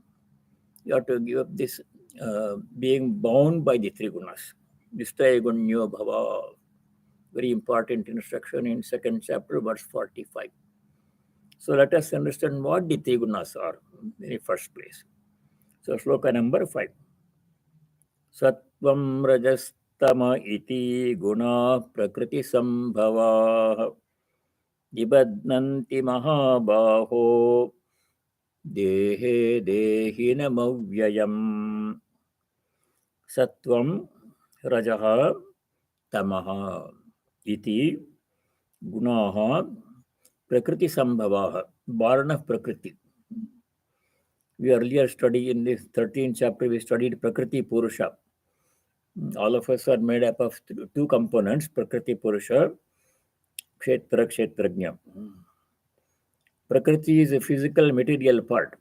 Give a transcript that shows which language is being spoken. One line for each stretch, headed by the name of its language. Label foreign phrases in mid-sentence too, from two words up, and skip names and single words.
English: You have to give up this being bound by the three gunas.
Sanskrit: Nistayagunyo bhava.
English: Very important instruction in second chapter, verse 45. So let us understand what the three gunas are in the first place. So shloka number 5.
Sanskrit: Sattvaṃ rajastama iti guna prakṛtisambhavāḥ nibadhnanti mahābāho dehe dehinamavyayam. Sattvaṃ rajaha tamaha iti gunaha prakṛtisambhavāḥ,
English: born of Prakriti. We earlier studied in this 13th chapter, we studied Prakriti Purusha. All of us are made up of two components, Prakriti Purusha, Kshetra, Kshetrajna. Prakriti is a physical material part.